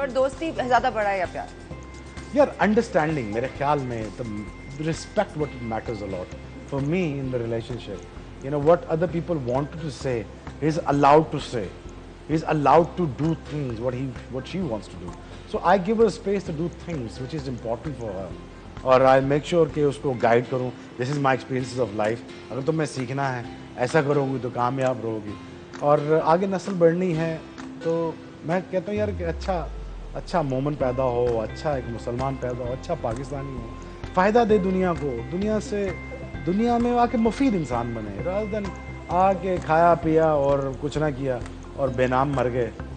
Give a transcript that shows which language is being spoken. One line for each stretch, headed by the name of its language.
Hindi: पर दोस्ती ज्यादा बड़ा है या प्यार? यार अंडरस्टैंडिंग मेरे ख्याल में,
English: The respect what matters a lot for me in the relationship. You know what other people want to say, he is allowed to say, he is allowed to do things what she wants to do. So I give her space to do things which is important for her, और I make sure
Hindi: कि उसको guide करूँ।
English: This is my experiences of life.
Hindi: अगर तुम्हें सीखना है, ऐसा करोगी तो कामयाब रहोगी, और आगे नस्ल बढ़नी है। तो मैं कहता हूँ यार कि अच्छा मोमन पैदा हो, अच्छा एक मुसलमान पैदा हो, अच्छा पाकिस्तानी हो, फ़ायदा दे दुनिया को, दुनिया में आके मुफीद इंसान बने,
English: rather than
Hindi: आके खाया पिया और कुछ ना किया और बेनाम मर गए।